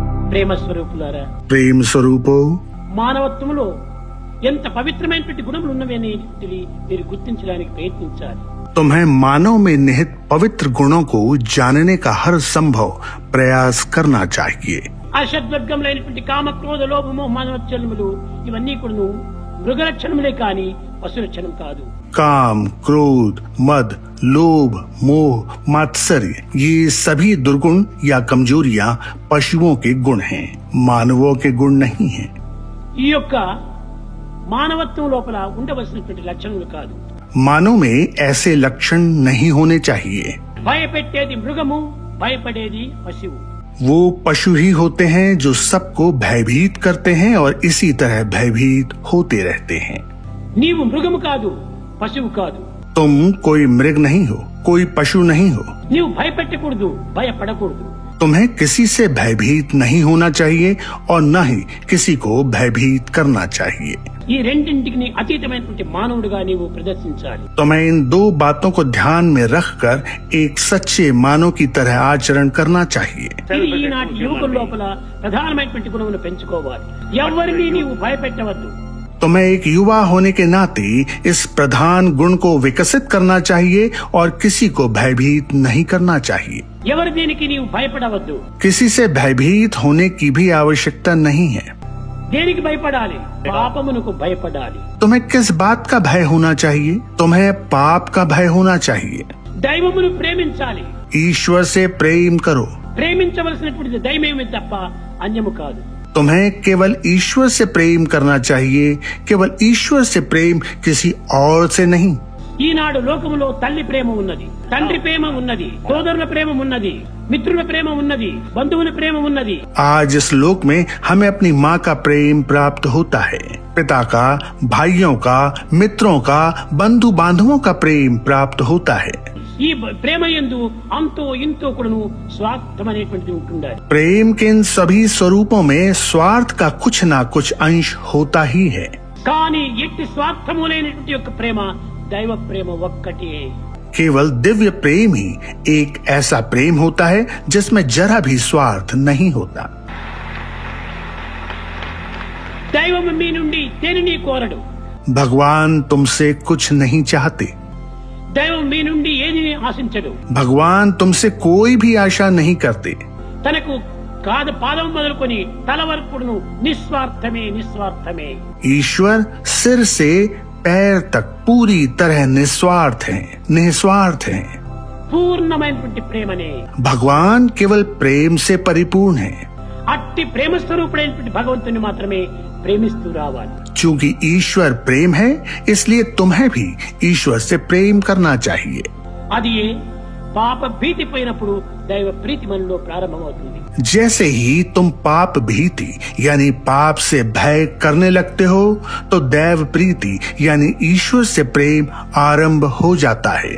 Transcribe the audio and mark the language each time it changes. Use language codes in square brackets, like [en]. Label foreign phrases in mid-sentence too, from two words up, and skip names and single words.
[te] ప్రేమ స్వరూపులారా, [hi] प्रेम स्वरूपो, [te] మానవత్వంలో ఎంత పవిత్రమైనటువంటి గుణములు ఉన్నవని మీరు గుర్తించడానికి ప్రయత్నించాలి. [hi] तुम्हें मानव में निहित पवित्र गुणों को जानने का हर संभव प्रयास करना चाहिए. [te] అషద్వర్గములైనటువంటి కామ క్రోధ లోభ మోహ మానవత్వములు ఇవన్నీ కూడా మృగ లక్షణములే కాని పశు లక్షణం కాదు. [hi] काम, क्रोध, मद, लोभ, मोह, मात्सर्य ये सभी दुर्गुण या कमजोरियां पशुओं के गुण हैं, मानवों के गुण नहीं हैं. [te] ఈ యొక్క మానవత్వం లోపల ఉండవలసినటువంటి లక్షణములు కాదు. [hi] मानव में ऐसे लक्षण नहीं होने चाहिए. [te] భయపెట్టేది మృగము, భయపడేది పశువు. [hi] वो पशु ही होते हैं जो सबको भयभीत करते हैं और इसी तरह भयभीत होते रहते हैं. [te] నీవు మృగము కాదు, పశువు కాదు. [hi] तुम कोई मृग नहीं हो, कोई पशु नहीं हो. [te] నీవు భయపెట్టకూడదు, భయపడకూడదు. [hi] तुम्हें किसी से भयभीत नहीं होना चाहिए और न ही किसी को भयभीत करना चाहिए. [te] ఈ రెండింటికి అతీతమైనటువంటి మానవుడిగా నీవు ప్రదర్శించాలి. [hi] तुम्हें इन दो बातों को ध्यान में रखकर एक सच्चे मानव की तरह आचरण करना चाहिए. [te] ఇది ఈనాటి యువకుల లోపల ప్రధానమైనటువంటి గుణమును పెంచుకోవాలి. ఎవరిని నీవు భయపెట్టవద్దు. [hi] तुम्हें एक युवा होने के नाते इस प्रधान गुण को विकसित करना चाहिए और किसी को भयभीत नहीं करना चाहिए. [te] ఎవరి దేనికి నీవు భయపడవద్దు. [hi] किसी से भयभीत होने की भी आवश्यकता नहीं है. [te] దేనికి భయపడాలి? పాపమునకు భయపడాలి. [hi] तुम्हें किस बात का भय होना चाहिए? तुम्हें पाप का भय होना चाहिए. [te] దైవమును ప్రేమించాలి. [hi] ईश्वर से प्रेम करो. [te] ప్రేమించవలసినటువంటి దైవమే తప్ప అన్యము కాదు. [hi] तुम्हें केवल ईश्वर से प्रेम करना चाहिए, केवल ईश्वर से प्रेम किसी और से नहीं. [te] ఈనాడు లోకములో తల్లి ప్రేమ ఉన్నది, తండ్రి ప్రేమ ఉన్నది, సోదరుల ప్రేమ ఉన్నది, మిత్రుల ప్రేమ ఉన్నది, బంధువుల ప్రేమ ఉన్నది. [hi] आज इस लोक में हमें अपनी माँ का प्रेम प्राप्त होता है, पिता का, भाइयों का, मित्रों का, बंधु बांधवों का प्रेम प्राप्त होता है. [te] ఈ ప్రేమ యందు అంతో ఇంతో కూడాను స్వార్థం అనేటువంటిది ఉంటుండాలి. [hi] प्रेम के इन सभी स्वरूपों में स्वार्थ का कुछ ना कुछ अंश होता ही है. [te] కానీ ఎట్టి స్వార్థము లేనటువంటి యొక్క ప్రేమ దైవ ప్రేమ ఒక్కటే. [hi] केवल दिव्य प्रेम ही एक ऐसा प्रेम होता है जिसमें जरा भी स्वार्थ नहीं होता. [te] దైవము మీ నుండి దేనిని కోరడు. [hi] भगवान तुमसे कुछ नहीं चाहते. [te] దైవం మీ నుండి ఏదిని ఆశించడు. [hi] भगवान तुमसे कोई भी आशा नहीं करते. [te] తనకు పాదం మొదలుకొని తల వరకు నిస్వార్థమే నిస్వార్థమే. [hi] ईश्वर सिर से पैर तक पूरी तरह निस्वार्थ हैं, निस्वार्थ हैं. [te] పూర్ణమైనటువంటి ప్రేమనే. [hi] भगवान केवल प्रेम से परिपूर्ण हैं. [te] అట్టి ప్రేమ స్వరూపుడైనటువంటి భగవంతుని మాత్రమే ప్రేమిస్తూ రావాలి. [hi] चूंकि ईश्वर प्रेम है, इसलिए तुम्हें भी ईश्वर से प्रेम करना चाहिए. [te] అది పాప భీతి పోయినప్పుడు దైవ ప్రీతి మనలో ప్రారంభమవుతుంది. [hi] जैसे ही तुम पाप भीति यानी पाप से भय करने लगते हो तो दैव प्रीति यानी ईश्वर से प्रेम आरंभ हो जाता है.